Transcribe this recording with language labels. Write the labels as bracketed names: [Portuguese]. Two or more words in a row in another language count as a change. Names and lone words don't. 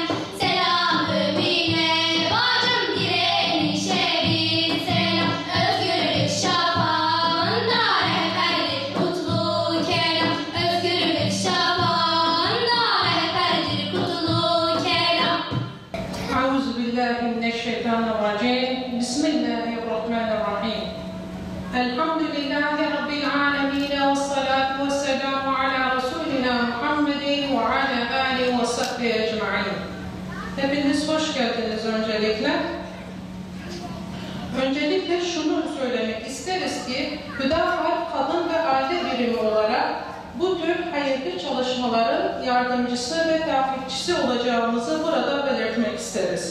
[Turkish] Selam mümine bacım, direnişe bin selam. Özgürlük şafağında rehberdir kutlu kelam. Özgürlük şafağında rehberdir kutlu kelam. [Arabic] أعوذ بالله من الشيطان الرجيم بسم الله الرحمن الرحيم الحمد لله رب العالمين والصلاة والسلام على رسولنا محمد وعلى آله وصحبه أجمعين. [Turkish] Hepiniz hoş geldiniz öncelikle. Öncelikle şunu söylemek isteriz ki Hüdafar Kadın ve Aile Birimi olarak bu tür hayırlı çalışmaların yardımcısı ve takipçisi olacağımızı burada belirtmek isteriz.